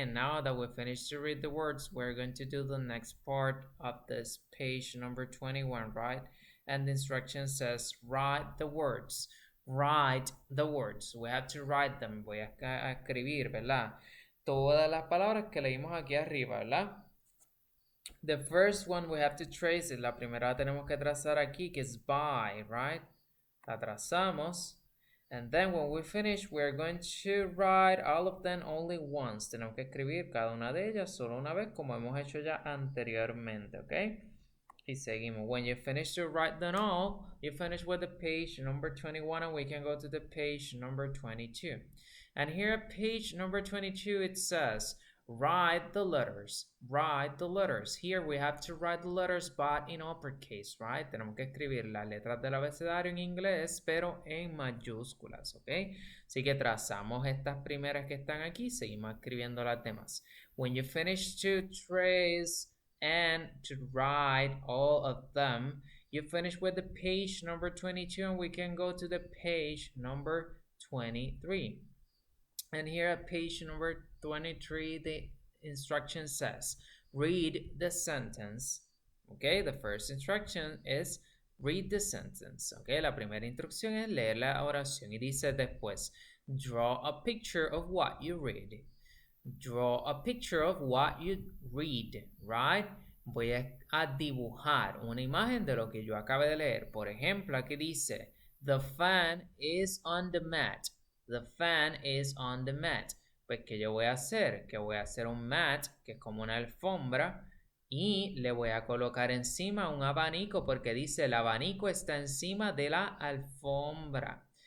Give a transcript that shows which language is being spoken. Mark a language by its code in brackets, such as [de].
[en] And now that we finished to read the words, we're going to do the next part of this page number 21, right? And the instruction says, write the words. Write the words. We have to write them. [es] Voy a escribir, ¿verdad? Todas las palabras que leímos aquí arriba, ¿verdad? [en] The first one we have to trace it. [es] La primera tenemos que trazar aquí, que es [en] by, right? [es] La trazamos. [en] And then when we finish, we're going to write all of them only once. [es] Tenemos que escribir cada una de ellas solo una vez, como hemos hecho ya anteriormente, ¿ok? Y seguimos. [en] When you finish to write them all, you finish with the page number 21, and we can go to the page number 22. And here at page number 22, it says, write the letters. Write the letters. Here we have to write the letters, but in uppercase, right? [es] Tenemos que escribir las letras del abecedario en inglés, pero en mayúsculas, ¿ok? Así que trazamos estas primeras que están aquí, seguimos escribiendo las demás. [en] When you finish to trace and to write all of them, you finish with the page number 22, and we can go to the page number 23. And here at page number 23, the instruction says, read the sentence. Okay, the first instruction is Read the sentence, ¿ok? [es] La primera instrucción es leer la oración y dice después, [en] draw a picture of what you read. Draw a picture of what you read, right? [es] Voy a dibujar una imagen de lo que yo acabé de leer. Por ejemplo, aquí dice, [en] the fan is on the mat. The fan is on the mat. [es] Pues, ¿qué yo voy a hacer? Que voy a hacer un mat, que es como una alfombra, y le voy a colocar encima un abanico porque dice el abanico está encima de la alfombra.